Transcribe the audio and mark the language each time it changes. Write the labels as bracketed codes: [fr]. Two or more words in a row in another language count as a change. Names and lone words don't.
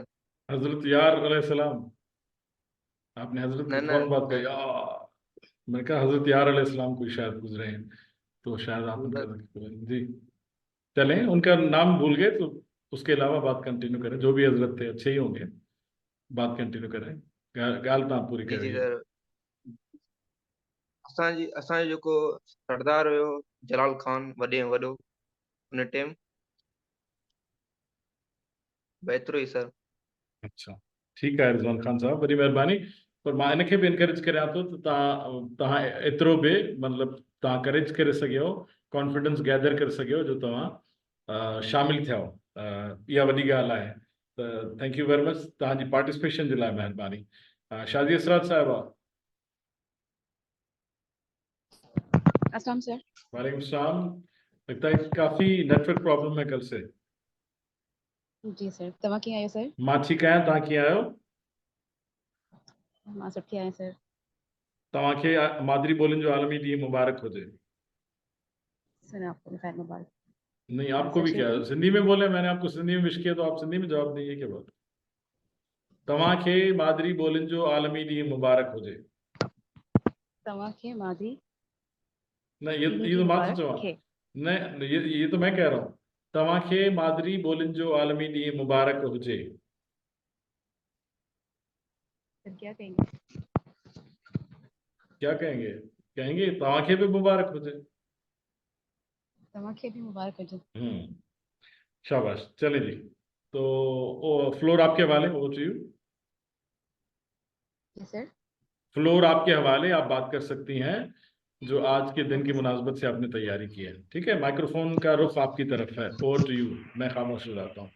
[hi] हजरत यार अलैहिस्सलाम, आपने हजरत न की न फौरन बात कही। मैंने कहा हजरत यार अलैहिस्सलाम कोई शायद गुजरे हैं, तो शायद आप उनका जी चलें, उनका नाम भूल गए तो उसके अलावा बात कंटिन्यू करें, जो भी हजरत थे अच्छे ही होंगे, बात कंटिन्यू करें, [sd] ॻाल्हि तव्हां पूरी जी जी कयो। सर, असांजो जेको सरदार हुयो जलाल खान, वॾे में वॾो उन टाइम, एतिरो ई सर। अच्छा, ठीकु आहे रिज़वान खान साहब, वॾी महिरबानी। पर मां इनखे बि इनकरेज करियां थो त तव्हां एतिरो बि मतिलबु तव्हां करेज करे सघियो, [en] confidence gather [sd] करे सघियो, जो तव्हां शामिल थिया, इहा वॾी ॻाल्हि आहे। त [en] thank you very much [sd] तव्हांजी पार्टिसिपेशन जे लाइ, महिरबानी। शादी असरात साहिबा। अस्सलाम सर। वालेकुम सलाम। [hi] लगता है काफ़ी नेटवर्क प्रॉब्लम है कल से। जी सर, [sd] तव्हां कीअं आहियो सर? मां ठीकु आहियां, तव्हां कीअं आहियो? मां सुठी आहियां सर। तव्हांखे मादरी ॿोलियुनि जो आलमी ॾींहुं मुबारक हुजे। [hi] सर आपको भी खैर मुबारक। नहीं, आपको भी क्या, सिंधी में बोले, मैंने आपको सिंधी में विश किया तो आप सिंधी में जवाब देंगे, क्या बात? [sd] तव्हांखे मादरी ॿोलियुनि जो आलमी ॾींहुं मुबारक हुजे। तव्हांखे मादरी न, [hi] ये तो [sd] मां थो चवां। न, [hi] ये तो मैं कह रहा हूँ, [sd] तव्हांखे मादरी ॿोलियुनि जो आलमी ॾींहुं मुबारक हुजे। [hi] सर क्या कहेंगे? क्या कहेंगे? [sd] कहेंगे तव्हांखे भी मुबारक हुजे। तव्हांखे भी मुबारक हुजे। [hi] शाबाश, चले जी। तो फ्लोर आपके हवाले, [en] over to you. [hi] जी सर। फ्लोर आपके हवाले, आप बात कर सकती हैं जो आज के दिन की मुनासबत से आपने तैयारी की है। ठीक है, माइक्रोफोन का रुख आपकी तरफ है, [en] over to you. [hi] मैं खामोश हो जाता हूँ।